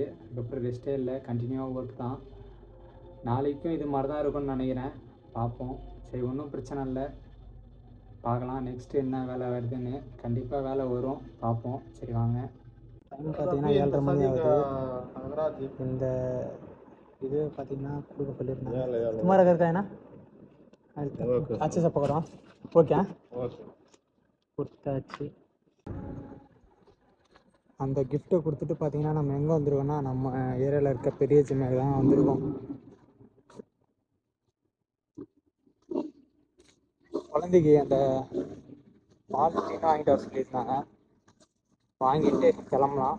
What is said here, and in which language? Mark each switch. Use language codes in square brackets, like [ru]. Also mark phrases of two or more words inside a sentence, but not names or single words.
[ta] அதுக்கப்புறம் ரெஸ்ட்டே இல்லை, கண்டினியூவாக ஒர்க் தான். நாளைக்கும் இது மாதிரி தான் இருக்கும்னு நினைக்கிறேன், பார்ப்போம். சரி, ஒன்றும் பிரச்சனை இல்லை, பார்க்கலாம் நெக்ஸ்ட்டு என்ன வேலை வருதுன்னு. கண்டிப்பாக வேலை வரும், பார்ப்போம். சரி வாங்க. டைம் பார்த்தீங்கன்னா 7:30 மணி ஆகுது. இந்த இது பார்த்தீங்கன்னா கொடுக்க சொல்லியிருந்தாங்க. [hi] तुम्हारा घर का है ना? अच्छे से पकड़ो, [ta] ஓகே கொடுத்தாச்சு. அந்த கிஃப்ட்டை கொடுத்துட்டு பார்த்தீங்கன்னா நம்ம எங்கே வந்துருக்கோம்னா நம்ம ஏரியாவில் இருக்க பெரிய ஜிம்முக்கு தான் வந்திருக்கோம். குழந்தைக்கு அந்த பால் வாங்கிட்டு வர சொல்லியிருந்தாங்க, வாங்கிட்டு கிளம்பலாம்.